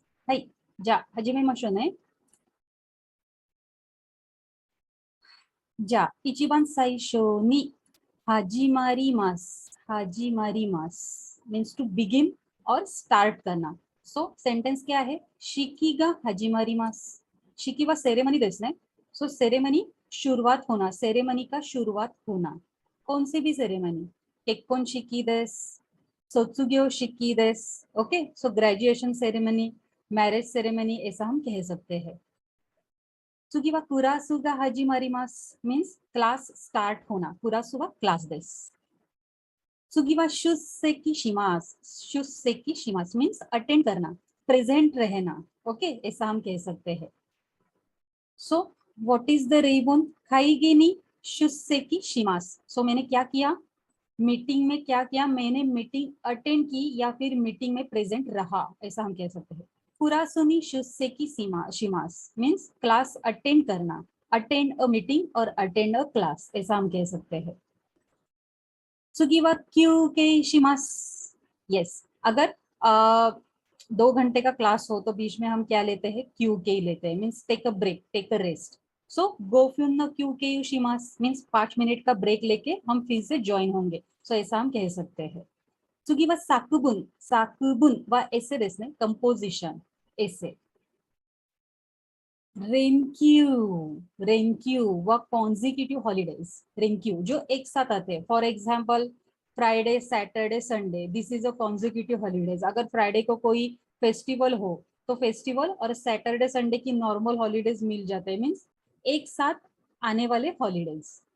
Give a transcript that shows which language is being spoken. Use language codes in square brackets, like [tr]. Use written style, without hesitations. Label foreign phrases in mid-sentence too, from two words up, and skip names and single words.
[ja] はい、じゃ始めましょうね、じゃ一番最初に始まります. 始まります [en] means to begin [hi] और स्टार्ट करना। सो सेंटेंस क्या है? [ja] 式が始まります. 式はセレモニーですね. [hi] सो सेरेमनी शुरुआत होना, सेरेमनी का शुरुआत होना। कौन सी भी सेरेमनी? [ja] 結婚式です、卒業式です. [hi] ओके, सो [en] graduation ceremony, marriage ceremony [hi] ऐसा हम कह सकते हैं। [ja] 次はクラスが始まります [en] means class start [ja] होना, クラスは class です。次は出席します。出席します [en] means attend [hi] करना, present रहना. ओके, ऐसा हम कह सकते हैं. [en] So what is the reason? [ja] 会議に出席します。So [hi] मैंने क्या किया? मीटिंग में क्या किया? मैंने मीटिंग अटेंड की या फिर मीटिंग में प्रेजेंट रहा, ऐसा हम कह सकते हैं. [ja] クラスに出席します [en] means class attend करना, attend a meeting और attend a class, [hi] ऐसा हम कह सकते हैं. [ja] 次は休憩します. [hi] यस, अगर 2 घंटे का क्लास हो तो बीच में हम क्या लेते हैं? क्यू के लेते हैं, [en] means take a break, take a rest. [hi] सो [ja] 五分休憩します [hi] मीन्स 5 मिनट का ब्रेक लेके हम फिर से ज्वाइन होंगे. सो ऐसा हम कह सकते हैं. [ja] 次は作文、作文はエッセイですね、コンポジション、エッセイ. 連休、連休は [en] consecutive holidays. रेनक्यू [hi] जो एक साथ आते हैं, [en] for example Friday Saturday Sunday, this is a consecutive holidays. [hi] अगर फ्राइडे को कोई फेस्टिवल हो तो फेस्टिवल और [en] Saturday Sunday [hi] की [en] normal holidays [hi] मिल जाते हैं, मीन्स एक साथ आने वाले हॉलीडेज.